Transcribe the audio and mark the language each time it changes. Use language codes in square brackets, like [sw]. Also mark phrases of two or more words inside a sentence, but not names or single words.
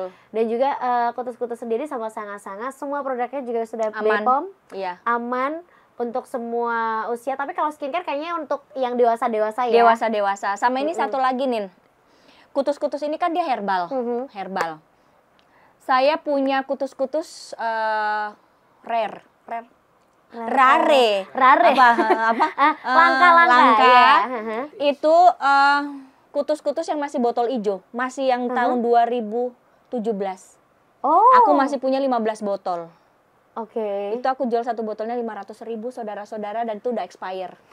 [id] Dan juga kutus-kutus sendiri sama sanga-sanga semua produknya juga sudah Aman. BPOM. Iya. Aman untuk semua usia. Tapi kalau skincare kayaknya untuk yang dewasa-dewasa ya. Dewasa. Sama ini satu lagi Nin. Kutus-kutus ini kan dia herbal. Herbal. Saya punya kutus-kutus rare. Apa? Langka. Ya. Itu kutus-kutus yang masih botol hijau, masih yang tahun 2017. Oh. Aku masih punya 15 botol. Oke. Itu aku jual satu botolnya 500.000 saudara-saudara, dan itu udah expire.